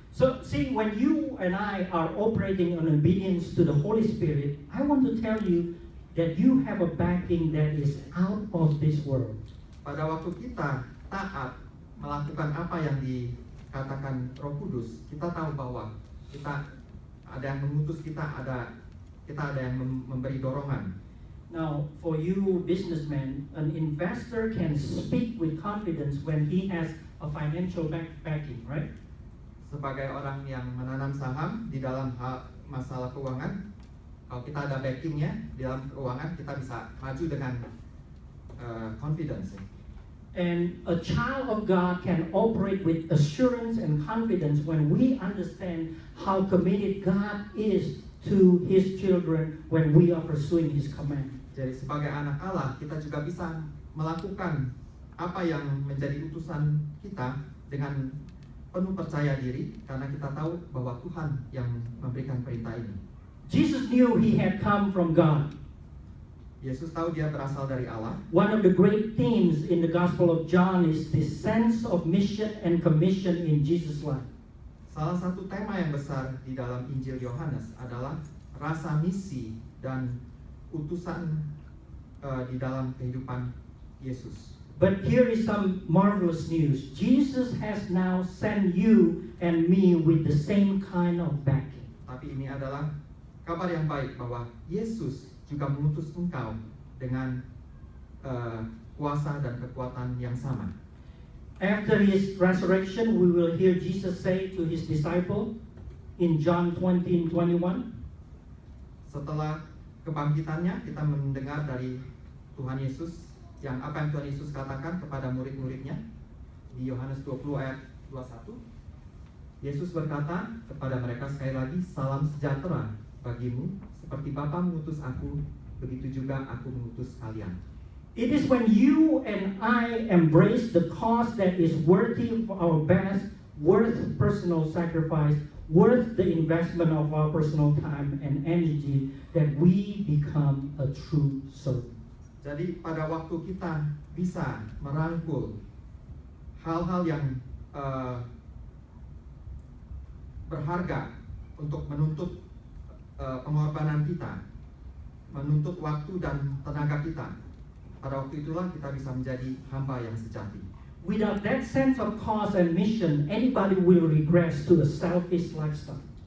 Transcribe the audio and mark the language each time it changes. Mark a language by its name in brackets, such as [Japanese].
[English] So see, when you and I are operating on obedience to the Holy Spirit, I want to tell you that you have a backing that is out of this world. [Indonesian] Pada waktu kita taat melakukan apa yang dikatakan Roh Kudus, kita tahu bahwa kita ada yang mengutus kita ada yang memberi dorongan. [English] Now, for you businessmen, an investor can speak with confidence when he has a financial backing, right? [Indonesian] Sebagai orang yang menanam saham di dalam masalah keuangan, kalau kita ada backingnya di dalam keuangan, kita bisa maju dengan confidence. [English] And a child of God can operate with assurance and confidence when we understand how committed God is to His children when we are pursuing His command. [Indonesian] Jadi sebagai anak Allah, kita juga bisa melakukan apa yang menjadi utusan kita dengan penuh percaya diri karena kita tahu bahwa Tuhan yang memberikan perintah ini. [English] Jesus knew He had come from God. [Indonesian] Yesus tahu dia berasal dari Allah. [English] One of the great themes in the Gospel of John is the sense of mission and commission in Jesus' life. [Indonesian] Salah satu tema yang besar di dalam Injil Yohanes adalah rasa misi dan utusan di dalam kehidupan Yesus. [English] But here is some marvelous news. Jesus has now sent you and me with the same kind of backing. [Indonesian] Tapi ini adalah kabar yang baik bahwa Yesus juga mengutus engkau dengan kuasa dan kekuatan yang sama. [English] After His resurrection, we will hear Jesus say to His disciple in John 20:21. [Indonesian] Setelah kebangkitannya, kita mendengar dari Tuhan Yesus apa yang Tuhan Yesus katakan kepada murid-muridnya di Yohanes 20 ayat 21. Yesus berkata kepada mereka sekali lagi, salam sejahtera bagimu, seperti Bapa mengutus aku, begitu juga aku mengutus kalian. [English] It is when you and I embrace the cause that is worthy of our best, worth personal sacrifice, worth the investment of our personal time and energy, that we become a true servant. [Indonesian] Jadi pada waktu kita bisa merangkul hal-hal yang berharga untuk menuntut pengorbanan kita, menuntut waktu dan tenaga kita, pada waktu itulah kita bisa menjadi hamba yang sejati. [English] Without that sense of cause and mission, anybody will regress to a selfish lifestyle.